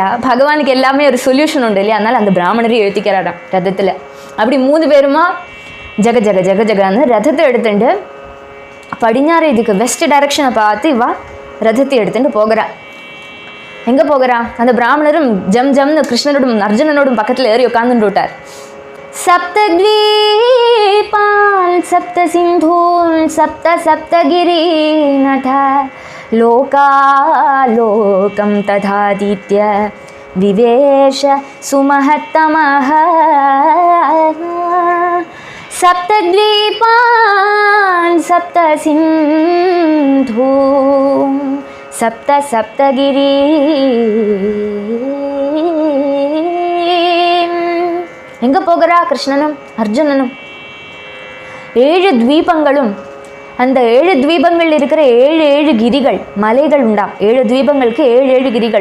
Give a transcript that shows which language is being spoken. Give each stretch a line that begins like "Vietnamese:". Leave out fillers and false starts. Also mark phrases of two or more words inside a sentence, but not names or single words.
Tamil: பகவானுக்கு எல்லாமே ஒரு சொல்யூஷன் உண்டு இல்லையா, அதனால் அந்த பிராமணரையும் எழுத்திக்கிறாராம் ரதத்தில். அப்படி 3 பேருமா ஜக ஜக ஜக ஜகான்னு ரதத்தை எடுத்துட்டு படிஞ்சாறு இதுக்கு
English: west direction
Tamil: பார்த்து இவா ரதத்தை எடுத்துட்டு போகிறா. எங்கே போகிறா? அந்த பிராமணரும் ஜம் ஜம்னு கிருஷ்ணனோடும் அர்ஜுனனோடும் பக்கத்தில் ஏறி உட்காந்துட்டு விட்டார்.
Sanskrit: सप्तद्वीपान् सप्तसिन्धून् सप्तगिरीनथ लोकालोकं तथातीत्य विवेश सुमहत्तमः. सप्तद्वीपान् सप्तसिन्धून् सप्तगिरी.
Tamil: எங்கே போகிறா கிருஷ்ணனும் அர்ஜுனனும்? 7 தீபங்களும், அந்த 7 தீபங்கள் இருக்கிற 7 கிரிகள், மலைகள் உண்டாம். 7 தீபங்களுக்கு 7 கிரிகள்.